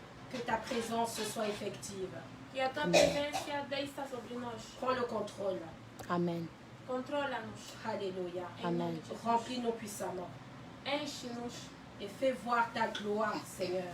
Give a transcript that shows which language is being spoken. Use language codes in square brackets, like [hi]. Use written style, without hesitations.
[fr] que ta présence soit effective. [pt] que a tua presença desça sobre nós. [fr] Prends le contrôle. Amen. [pt] Controla-nos. Alléluia. Em nome Amen. de Jesus. [fr] Remplis-nous puissamment. [pt] Enche-nos. [fr] Et fais voir ta gloire, Seigneur.